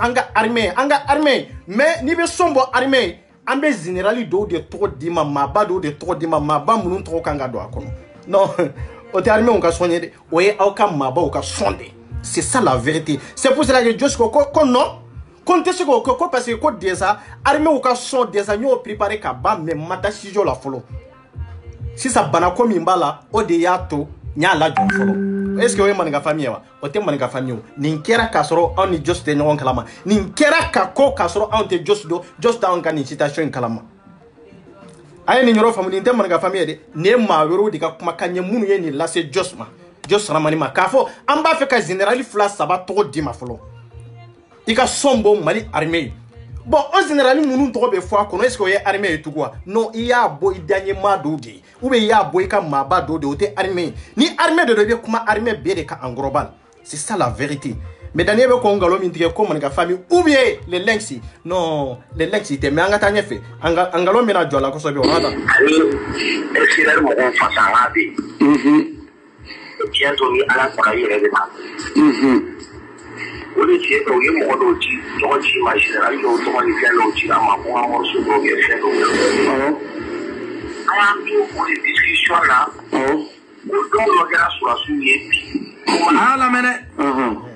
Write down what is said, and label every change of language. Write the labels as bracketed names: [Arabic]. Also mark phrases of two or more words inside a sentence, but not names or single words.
[French] armée mais [Bambara] n'i bɛ son bɔ armée an bɛ général dɔw de tɔgɔ d'i ma maaba dɔw de tɔgɔ d'i ma maaba minnu tɔgɔ kan ka don a kɔnɔ non o tɛ armée ka son ye dɛ o ye aw ka maabaw ka son de [French] c'est ça la vérité c'est pour cela que [Bambara] Josi ko non ko n tɛ se k'o kɛ ko [French] parce que [Bambara] ko [French] déjà armée [Bambara] ka son déjà n y'o préparé ka ban mais ma da studio la fɔlɔ sisan banako min b'a la o de y'a to n y'a lajɔ fɔlɔ [French] est-ce que [Bambara] o ye maninka famille ye wa o tɛ maninka famille o nin kɛra k'a sɔrɔ anw ni Josi tɛ ɲɔgɔn kalama nin kɛra ka ko k'a sɔrɔ anw tɛ Josi dɔn Josi t'anw ka nin citation in kalama a ye nin yɔrɔ faamu nin tɛ maninka famille ye dɛ nin ye maa wɛrɛw de ka kumakan ye minnu ye nin lase Josi ma Josi Ramani ma k'a fɔ an b'a fɛ ka général 2-3 tɔgɔ d'i ma fɔlɔ I ka son bɔ Mali armée bon o général minnu tɔgɔ bɛ fɔ a kɔnɔ [French] est-ce que [Bambara] o ye armée ye tugun wa non I y'a bɔ I daɲɛmaa dɔw de ye [French] ou bien [Bambara] I y'a bɔ I ka maaba dɔw de ye o tɛ armée ni armée de do I bɛ kuma armée bɛɛ de kan [French] en global c'est ça la vérité mais [Bambara] Dani bɛ kɔn ngalon min tigɛ ko maninka famille [French] ou bien les lynx non les lynx [Bambara] tɛ mais an ka taa ɲɛfɛ ngalon bɛna jɔ a la kosɛbɛ o ma taa ani exilé mɔgɔw fasanga bɛ tiɲɛ to ni Ala sɔrɔ I yɛrɛ bɛ taa Olu ci o ye mɔgɔ dɔw ci tɔgɔ ci ma général dɔw tɔgɔ ni fɛn dɔw ci a ma ko an morceau dɔw kɛ fɛn dɔw an y'an to o de discussion na o dɔw dɔ kɛra surasiw ye bi a y'a lamɛn dɛ